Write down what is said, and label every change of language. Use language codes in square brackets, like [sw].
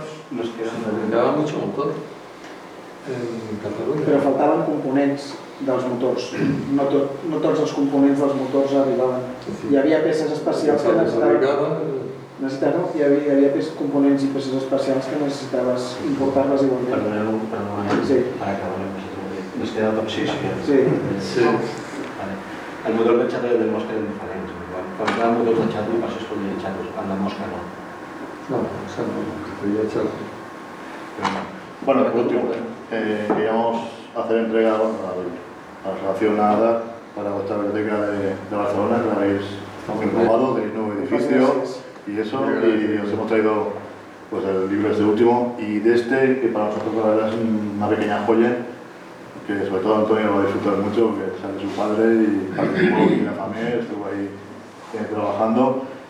[es] Nos quedaba mucho motor. en Catalunya. [ca] Però faltaven components dels motors. No tots els components dels motors arribaven. Hi havia peces especials que necessitaven... Hi havia components i peces especials que necessitaves importar-les igualment. Perdoneu un moment, Sí. per acabar la cosa. Nos queda tot sí. Sí. Vale. El motor del xato i el del Mosca eren diferents. Quan hi ha motors de xato, per això es podien xatos. En la Mosca no. [es] No, sería Chelsea. Bueno, por último, queríamos hacer entrega a la Asociación ADA para vuestra biblioteca de Barcelona, que la habéis renovado, tenéis nuevo edificio y eso, y os hemos traído pues, el libro este último, y de este, que para nosotros la verdad es una pequeña joya, que sobre todo Antonio lo va a disfrutar mucho, que sale su padre y participó y la familia, estuvo ahí trabajando.